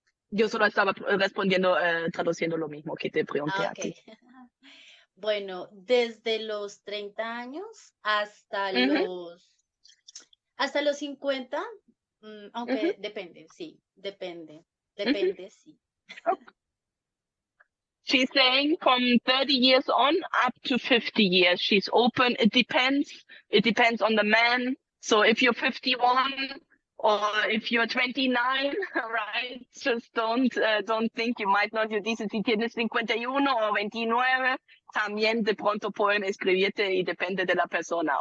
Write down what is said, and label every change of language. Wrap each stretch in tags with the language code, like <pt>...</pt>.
<es>Yo solo estaba respondiendo, traduciendo lo mismo que te pregunté a ti. Bueno, desde los 30 años hasta los 50, aunque depende, sí, depende, sí.</es> <en>She's saying from 30 years on up to 50 years. She's open. It depends. It depends on the man. So if you're 51 or if you're 29, right? Just don't think you might not. You</en> <es>dices si tienes 51 o 29, también de pronto pueden escribirte y depende de la persona.</es>